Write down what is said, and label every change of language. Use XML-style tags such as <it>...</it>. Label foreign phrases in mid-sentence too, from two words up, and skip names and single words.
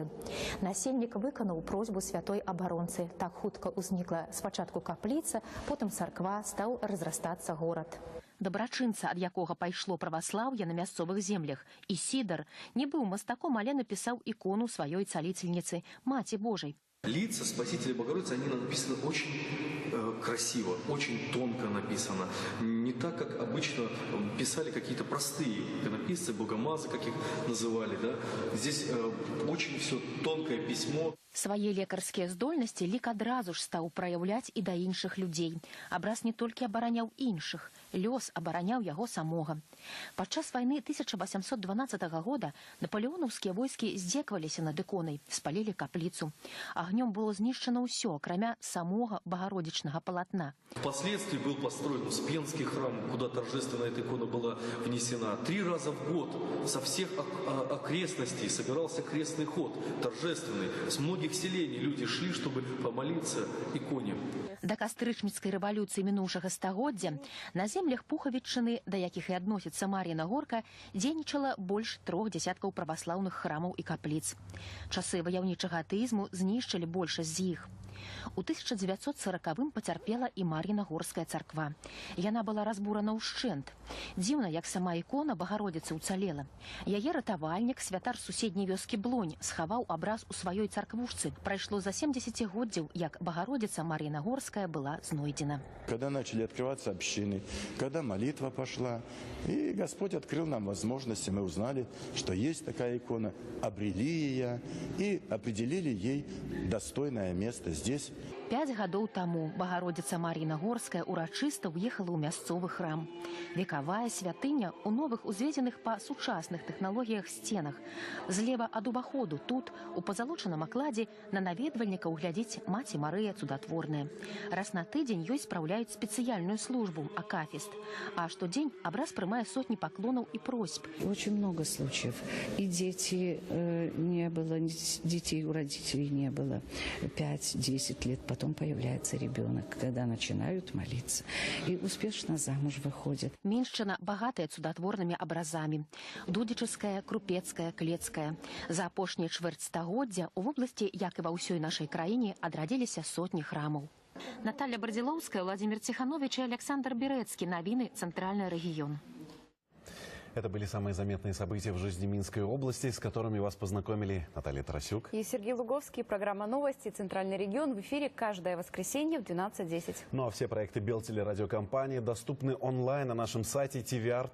<be>Насельнік выканаў просьбу святой абаронцы. Так хутка ўзнікла спачатку капліца, потым царква, стаў разрастацца горад. Дабрачынца, ад якога пайшло праваслаўе на мясцовых землях, Ісідар, не быў мастаком, але напісаў ікону сваёй цалительницы Маці Божай.</be> <ru>Лица Спасителя Богородицы, они написаны очень красиво, очень тонко написано. Не так, как обычно писали какие-то простые иконописцы, богомазы, как их называли. Да? Здесь очень все тонкое письмо.</ru> <be>Свае лекарскія здольнасці лік адразу ж стаў праяўляць і да іншых людзей. Абраз не толькі абараняў іншых, лёс абараняў яго самога. Падчас вайны 1812 года напалеонаўскія войскі здзекаваліся над іконай, спалілі капліцу. Агнём было знішчана ўсё, акрамя самога багародзічнага палатна.</be> <ru>Впоследствии был построен Успенский храм, куда торжественно эта икона была внесена. 3 раза в год со всех окрестностей собирался крестный ход, торжественный. С многих селений люди шли, чтобы помолиться иконе.</ru> <be>Да кастрычніцкай рэвалюцыі мінуўшага стагоддзя на землях Пухавіччыны, да якіх і адносіцца Мар'іна Горка, дзейнічала больш 3 дзясяткаў праваслаўных храмаў і капліц. Часы ваяўнічага атэізму знішчылі большасць з іх. У 1940-м пацярпела і Мар'інагорская царква. Яна была разбурана ўшчэнт. Дзіўна, як сама ікона Багародзіцы ўцалела. Яе ратавальнік, святар суседняй вёскі Блонь, схаваў абраз у сваёй царквушцы. Прайшло за 70 годдзяў, як Багародзіца Мар'інагорская была знойдена.</be> <ru>Когда начали открываться общины, когда молитва пошла, и Господь открыл нам возможности, мы узнали, что есть такая икона, обрели ее и определили ей достойное место здесь.</ru> <be>5 гадоў таму Багародзіца Мар'інагорская урачыста ўехала ў мясцовы храм. Векавая святыня ў новых узведзеных па сучасных тэхналогіях сценах. Злева ад уваходу тут, у пазалочаным акладзе, на наведвальніка ўглядзіць Маці Марыя цудатворная. Раз на тыдзень ёй спраўляюць спецыяльную службу, акафіст. А штодзень абраз прымае сотні паклонаў і просьб.</be> <ru>Очень много случаев. И дети не было, детей у родителей не было. 5-10 лет потом появляется ребенок, когда начинают молиться. И успешно замуж выходят.</ru> <be>Меншчына багатая цудатворнымі абразамі. Дудзічыцкая, крупецкая, клецкая. За апошнія чвэрць стагоддзя у вобласці, як і ва ўсёй нашай краіне, адрадзіліся сотні храмаў. Наталья Бардзіловская, Владимир Тиханович и Александр Берецкий. Новины «Центральный регион».</be> <ru>Это были самые заметные события в жизни Минской области, с которыми вас познакомили Наталья Тарасюк И Сергей Луговский. Программа «Новости. Центральный регион» в эфире каждое воскресенье в 12:10. Ну а все проекты Белтелерадиокомпании доступны онлайн на нашем сайте tvr.by.</ru>